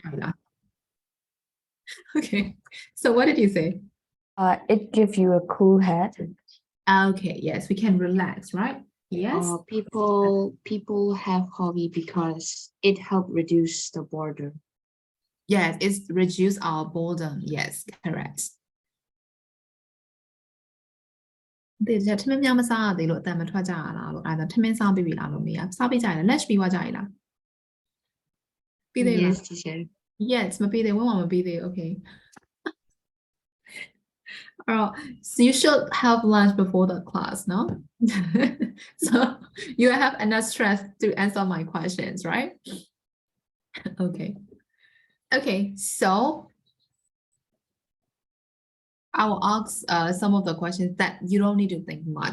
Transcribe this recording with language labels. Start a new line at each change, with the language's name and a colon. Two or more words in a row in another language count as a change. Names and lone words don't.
English: Okay, so what did you say? it gives you a cool head. Okay, yes, we can relax, right? Yes. People have hobby because it help reduce the boredom. Yes, it's reduce our boredom. Yes, correct.
Burmese: ဒီချက်ထမင်းများမစားရသေးလို့အတန်မထွက်ကြရလားလို့အဲ့ဒါထမင်းစားပြီးပြီလားလို့မေးရစားပြီးကြရလား lunch ပြီးသွားကြရလားပြီးသေးလား
English: Yes, teacher. yes
Burmese: မပြီးသေးဘူးမပြီးသေး
English: okay so you should have lunch before the class, no? So you have enough stress to answer my questions, right? Okay, so I will ask some of the questions that you don't need to think much.